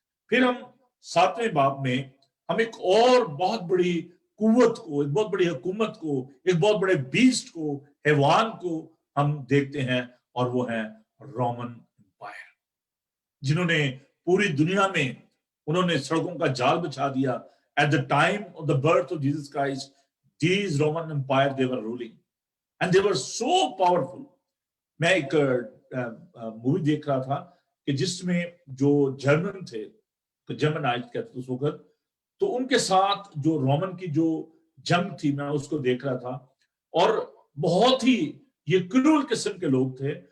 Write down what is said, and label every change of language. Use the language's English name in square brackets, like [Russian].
[Urdu] پھر ہم 7ویں باب میں ہم ایک اور بہت بڑی قوت کو، ایک بہت بڑی حکومت کو، ایک بہت بڑے بیسٹ کو، حیوان کو ہم دیکھتے ہیں، اور وہ ہیں رومن امپائر، جنہوں نے پوری دنیا میں انہوں نے سڑکوں کا جال بچھا دیا. [English] At the time of the birth of Jesus Christ these Roman Empire they were ruling and they were so powerful. [Urdu] میں ایک مووی دیکھ رہا تھا کہ جس میں جو جرمن تھے، جرمن آئٹ کہتے اس وقت، تو ان کے ساتھ جو رومن کی جو جنگ تھی میں اس کو دیکھ رہا تھا، اور بہت ہی یہ کرول قسم کے لوگ تھے.